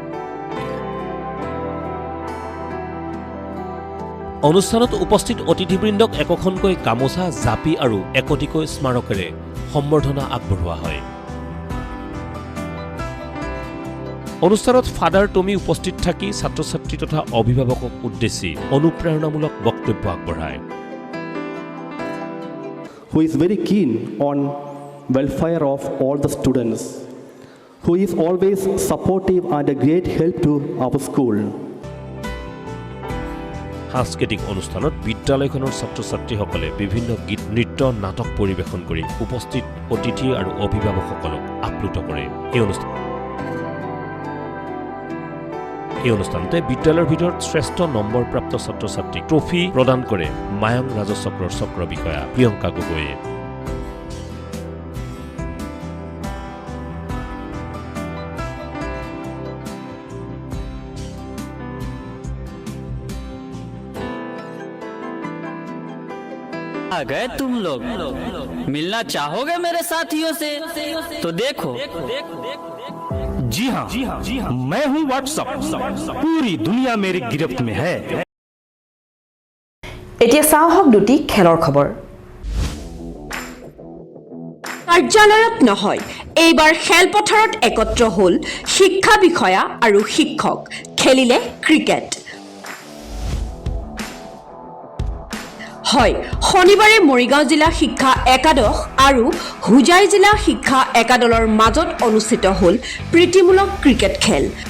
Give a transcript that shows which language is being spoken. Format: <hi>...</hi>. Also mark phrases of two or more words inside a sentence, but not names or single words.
<as>অনুষ্ঠানত উপস্থিত অতিথিবৃন্দক একোখনকৈ গামোচা জাপি আৰু একোটিকৈ স্মাৰকেৰে সম্বৰ্ধনা আগবঢ়োৱা হয় অনুষ্ঠানত ফাদাৰ টমি উপস্থিত থাকি ছাত্ৰ ছাত্ৰী তথা অভিভাৱকক উদ্দেশ্যি অনুপ্ৰেৰণামূলক বক্তব্য আগবঢ়ায়।</as> <en>Who is very keen on welfare of all the students, who is always supportive and a great help to our school.</en> <as>সাংস্কৃতিক অনুষ্ঠানত বিদ্যালয়খনৰ ছাত্ৰ ছাত্ৰীসকলে বিভিন্ন গীত নৃত্য নাটক পৰিৱেশন কৰি উপস্থিত অতিথি আৰু অভিভাৱকসকলক আপ্লুত কৰে। এই অনুষ্ঠানতে বিদ্যালয়ৰ ভিতৰত শ্ৰেষ্ঠ নম্বৰপ্ৰাপ্ত ছাত্ৰ ছাত্ৰীক ট্ৰফি প্ৰদান কৰে মায়ং ৰাজচক্ৰৰ চক্ৰ বিষয়া প্ৰিয়ংকা গগৈয়ে।</as> <hi>आ गए तुम लोग मिलना चाहोगे मेरे साथियों से तो देखो जी हाँ मैं हूँ व्हाट्सएप पूरी दुनिया मेरी गिरफ्त में है।</hi> <as>এতিয়া চাওক দুটি খেলৰ খবৰ। কাৰ্যালয়ত নহয় এইবাৰ খেলপথাৰত একত্ৰ হ'ল শিক্ষা বিষয়া আৰু শিক্ষক, খেলিলে ক্ৰিকেট। হয়, শনিবাৰে মৰিগাঁও জিলা শিক্ষা একাদশ আৰু হুজাই জিলা শিক্ষা একাদলৰ মাজত অনুষ্ঠিত হ'ল প্ৰীতিমূলক ক্ৰিকেট খেল।</as>